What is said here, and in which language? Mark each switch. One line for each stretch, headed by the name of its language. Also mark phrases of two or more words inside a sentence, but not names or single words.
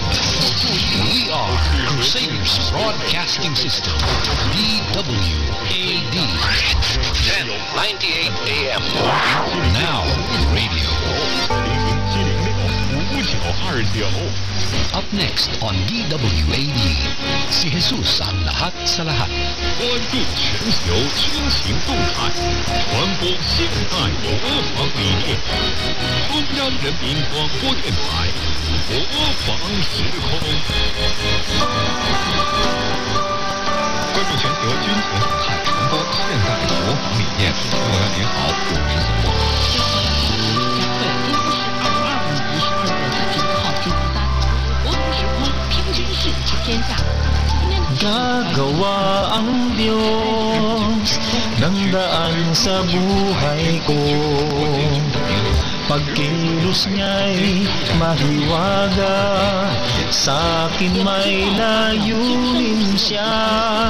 English: We are Crusaders Broadcasting System, DWAD, 1098 AM. Now radio. Up next on DWAD,
Filipino: si Jesus ang lahat sa lahat.
Chinese: 关注全球军情动态，传播现代国防理念。中央人民广播电台国防时空。关注全球军情动态，传播现代国防理念。听众朋友您好，我是子墨。
Filipino: Gagawa ang Diyos ng daan sa buhay ko. Pagkilos niya'y mahiwaga, sa akin may layunin siya.